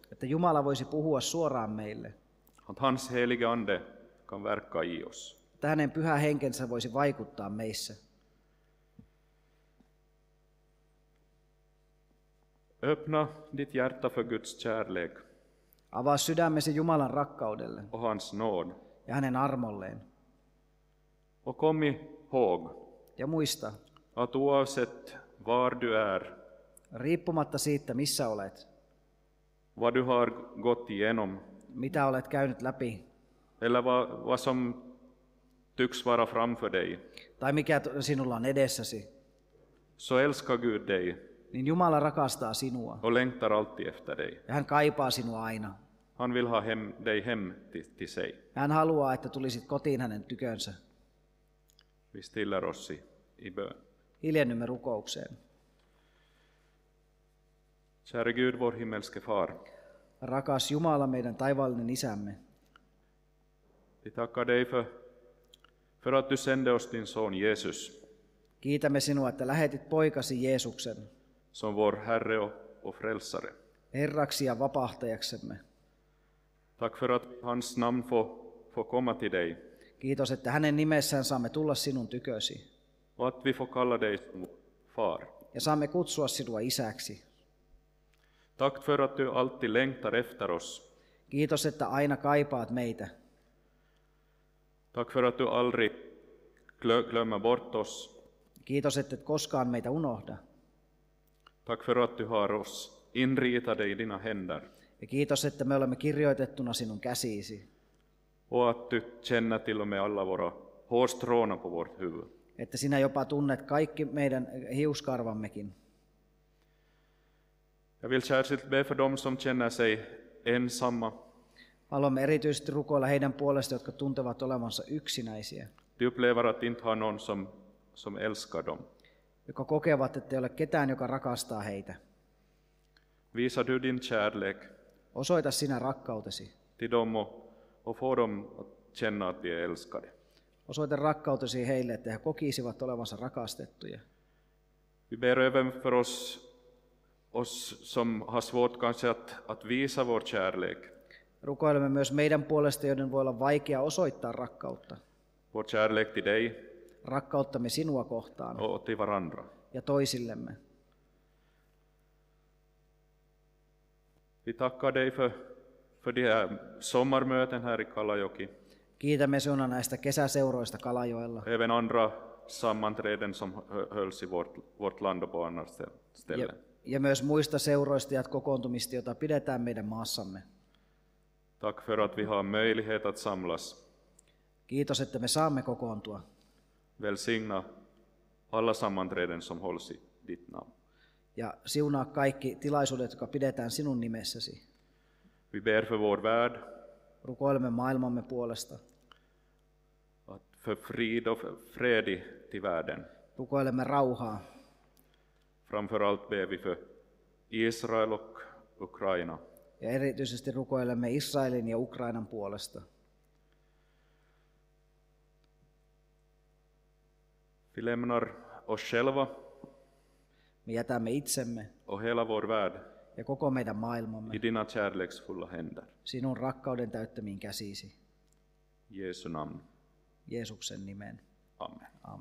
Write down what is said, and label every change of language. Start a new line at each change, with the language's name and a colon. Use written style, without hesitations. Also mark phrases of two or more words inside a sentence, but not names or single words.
Finnish: Että Jumala voisi puhua suoraan meille.
Swedish: Att hans helige ande kan verka i oss.
Finnish: Että hänen pyhä henkensä voisi vaikuttaa meissä.
Swedish: Öppna ditt hjärta för Guds kärlek
Finnish: Avaa sydämesi Jumalan rakkaudelle
Swedish: och hans nåd.
Finnish: ja hänen armolleen.
Swedish: Och kom ihåg
Finnish: Ja muista,
Swedish: att oavsett var du är,
Finnish: riippumatta siitä missä olet,
Swedish: vad du har gått igenom,
Finnish: mitä olet käynyt läpi,
Swedish: eller vad som tycks vara framför dig,
Finnish: tai mikä sinulla on edessäsi,
Swedish: så älskar Gud dig
Finnish: niin Jumala rakastaa sinua
Swedish: och längtar alltid efter dig.
Finnish: ja hän kaipaa sinua aina.
Swedish: Han vill ha dig hem till sig.
Finnish: Hän haluaa, että tulisit kotiin hänen tykönsä.
Swedish: Vi stiller oss i bön.
Finnish: Hiljennymme rukoukseen.
Swedish: Käre Gud, vår himmelske far.
Finnish: Rakas Jumala, meidän taivaallinen isämme.
Swedish: Vi tackar dig för att du sände oss din son Jesus
Finnish: Kiitämme sinua, että lähetit poikasi Jeesuksen
Swedish: som vår Herre och frälsare.
Finnish: Herraksi ja vapahtajaksemme.
Swedish: Tack för att hans namn får komma till dig.
Finnish: Kiitos, että hänen nimessään saamme tulla sinun tykösi.
Swedish: Och att vi får kalla dig far.
Finnish: Ja saamme kutsua sinua isäksi.
Swedish: Tack för att du alltid längtar efter oss.
Finnish: Kiitos, että aina kaipaat meitä.
Swedish: Tack för att du aldrig glömmer bort oss.
Finnish: Kiitos, että et koskaan meitä unohda.
Swedish: Tack för att du har oss inritade i dina händer.
Finnish: Ja kiitos, että me olemme kirjoitettuna sinun käsiisi.
Swedish: Och att du känner till och med alla våra hårstråna på vårt huvud.
Finnish: Että sinä jopa tunnet kaikki meidän hiuskarvammekin.
Swedish: Jag vill särskilt be för dem som känner sig ensamma.
Finnish: Haluamme erityisesti rukoilla heidän puolesta, jotka tuntevat olevansa yksinäisiä.
Swedish: De upplever att de inte har någon som älskar dem.
Finnish: Jotka kokevat, että ei ole ketään, joka rakastaa heitä.
Swedish: Visa du din kärlek
Finnish: Osoita sinä rakkautesi.
Swedish: till dem och få dem att känna att de är älskade.
Finnish: Osoita rakkautesi heille, että he kokisivat olevansa rakastettuja.
Swedish: Vi ber även för oss som har svårt kanske att visa vår kärlek.
Finnish: Rukoilemme myös meidän puolesta, joiden voi olla vaikea osoittaa rakkautta.
Swedish: Vår kärlek till dig
Finnish: Rakkauttamme sinua kohtaan
Swedish: och till varandra.
Finnish: ja toisillemme.
Swedish: Vi tackar dig för de här sommarmöten här i Kalajoki.
Finnish: Kiitämme sinua näistä kesäseuroista Kalajoella
Swedish: Även andra sammanträden som hölls i vårt land och på andra ställen.
Finnish: ja myös muista seuroista ja kokoontumista, joita pidetään meidän maassamme.
Swedish: Tack för att vi har möjlighet att samlas.
Finnish: Kiitos, että me saamme kokoontua.
Swedish: Välsigna alla sammanträden som hålls i ditt namn.
Finnish: Ja siunaa kaikki tilaisuudet, jotka pidetään sinun nimessäsi.
Swedish: Vi ber för vår värld,
Finnish: Rukoilemme maailmamme puolesta.
Swedish: för frid och fred till världen.
Finnish: Rukoilemme rauhaa.
Swedish: Framförallt ber vi för Israel och Ukraina.
Finnish: Ja erityisesti rukoilemme Israelin ja Ukrainan puolesta.
Swedish: Vi lämnar oss själva
Finnish: Me jätämme itsemme
Swedish: och hela vår värld
Finnish: ja koko meidän maailmamme
Swedish: i dina kärleksfulla händer.
Finnish: sinun rakkauden täyttämiin käsiisi.
Swedish: I Jesu namn.
Finnish: Jeesuksen nimeen. Amen.